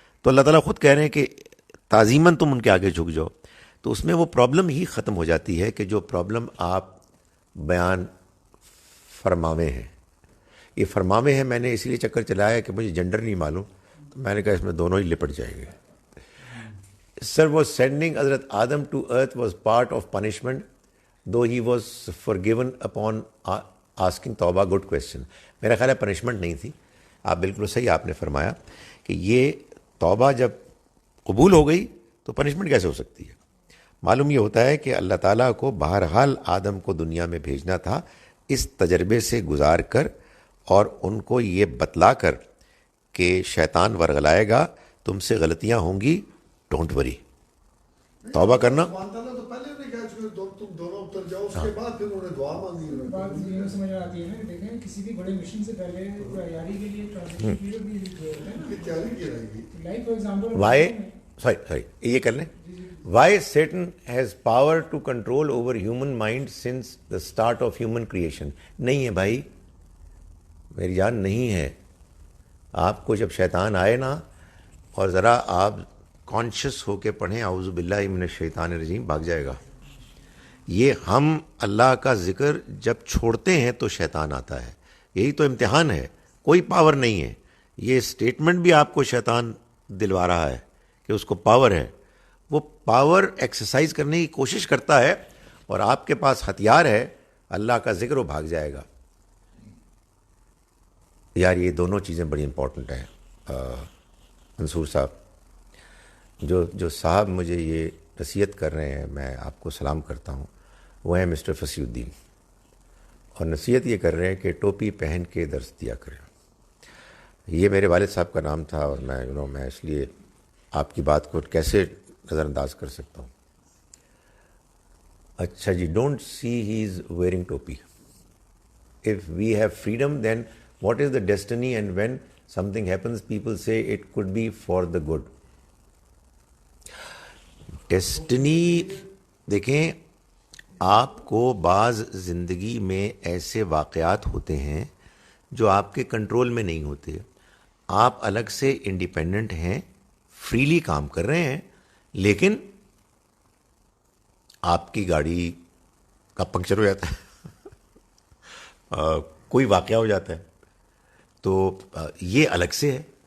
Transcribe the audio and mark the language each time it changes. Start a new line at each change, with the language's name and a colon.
Urdu: تو اللہ تعالیٰ خود کہہ رہے ہیں کہ تعظیماً تم ان کے آگے جھک جاؤ. تو اس میں وہ پرابلم ہی ختم ہو جاتی ہے کہ جو پرابلم آپ بیان فرماوے ہیں. یہ فرماوے ہیں, میں نے اسی لیے چکر چلایا کہ مجھے جنڈر نہیں معلوم, تو میں نے کہا اس میں دونوں ہی لپٹ جائیں گے.
English: Sir was sending Hazrat Adam to earth was part of punishment, though he was forgiven upon asking توبہ. good question.
Urdu: میرا خیال ہے پنشمنٹ نہیں تھی. آپ بالکل صحیح آپ نے فرمایا کہ یہ توبہ جب قبول ہو گئی تو پنشمنٹ کیسے ہو سکتی ہے. معلوم یہ ہوتا ہے کہ اللہ تعالیٰ کو بہرحال آدم کو دنیا میں بھیجنا تھا اس تجربے سے گزار کر, اور ان کو یہ بتلا کر کہ شیطان ورغلائے گا تم سے غلطیاں ہوں گی,
English: don't worry,
Urdu: توبہ کرنا. سبحان تعالیٰ تو پہلے نے کہا کہ تم دونوں اتر جاؤ, اس کے بعد پھر انہوں نے دعا مانگی. بات یہ سمجھ آتی ہے نا کہ دیکھیں کسی بھی بڑے مشن سے پہلے تیاری کے لیے ٹرانزیشن پیریڈ بھی دیا ہوتا ہے نا. تیاری کی رہے گی.
English: like for example why sorry
Urdu: یہ کر لیں.
English: Why Satan has power to control over human mind since the start of human creation?
Urdu: نہیں ہے بھائی, میری جان نہیں ہے. آپ کو جب شیطان آئے نا, اور ذرا آپ کانشیس ہو کے پڑھیں اعوذ باللہ من الشیطان الرجیم, بھاگ جائے گا. یہ ہم اللہ کا ذکر جب چھوڑتے ہیں تو شیطان آتا ہے. یہی تو امتحان ہے, کوئی پاور نہیں ہے. یہ اسٹیٹمنٹ بھی آپ کو شیطان دلوا رہا ہے کہ اس کو پاور ہے. وہ پاور ایکسرسائز کرنے کی کوشش کرتا ہے, اور آپ کے پاس ہتھیار ہے اللہ کا ذکر, وہ بھاگ جائے گا. یار یہ دونوں چیزیں بڑی امپورٹنٹ ہیں. منصور صاحب, جو صاحب مجھے یہ نصیحت کر رہے ہیں, میں آپ کو سلام کرتا ہوں, وہ ہیں مسٹر فصیح الدین, اور نصیحت یہ کر رہے ہیں کہ ٹوپی پہن کے درس دیا کریں. یہ میرے والد صاحب کا نام تھا, اور میں اس لیے آپ کی بات کو کیسے نظر انداز کر سکتا ہوں. اچھا جی,
English: Don't see he is wearing ٹوپی. If we have freedom, then what is the destiny? And when something happens, people say it could be for the good.
Urdu: Destiny دیکھیں, آپ کو بعض زندگی میں ایسے واقعات ہوتے ہیں جو آپ کے کنٹرول میں نہیں ہوتے. آپ الگ سے انڈیپینڈنٹ ہیں, فریلی کام کر رہے ہیں, لیکن آپ کی گاڑی کا پنکچر ہو جاتا ہے, کوئی واقعہ ہو جاتا ہے, تو یہ الگ سے ہے.